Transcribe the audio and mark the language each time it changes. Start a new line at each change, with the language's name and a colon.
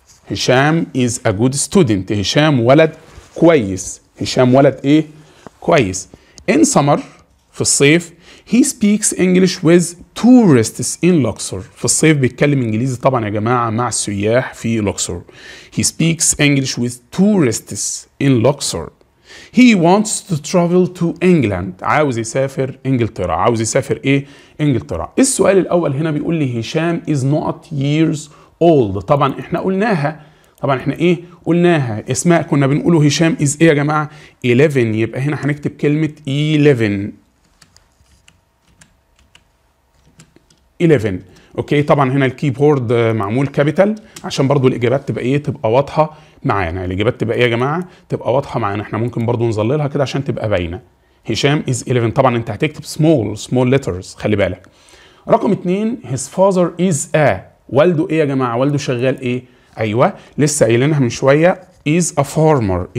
English: Hisham is a good student.
Arabic: هشام ولد كويس. هشام ولد ايه؟ كويس.
English: In summer
Arabic: في الصيف
English: He speaks English with tourists in Luxor.
Arabic: في الصيف بيتكلم انجليزي طبعا يا جماعة مع السياح في لوكسور.
English: He speaks English with tourists in Luxor. He wants to travel to England.
Arabic: عاوز يسافر انجلترا. عاوز يسافر ايه؟ انجلترا. السؤال الاول هنا بيقول لي هشام
English: is not years old.
Arabic: طبعا احنا قلناها. طبعا احنا ايه؟ قلناها. اسماء كنا بنقوله هشام is ايه يا جماعة؟ 11. يبقى هنا هنكتب كلمة 11. 11. اوكي طبعا هنا الكيبورد معمول كابيتال عشان برضو الاجابات تبقى ايه؟ تبقى واضحه معانا. الاجابات تبقى ايه يا جماعه؟ تبقى واضحه معانا. احنا ممكن برضو نظللها كده عشان تبقى باينه. هشام is 11. طبعا انت هتكتب small letters خلي بالك.
English: رقم 2 his father is a.
Arabic: والده ايه يا جماعه؟ والده شغال ايه؟ ايوه لسه قايلينها من شويه
English: is a farmer.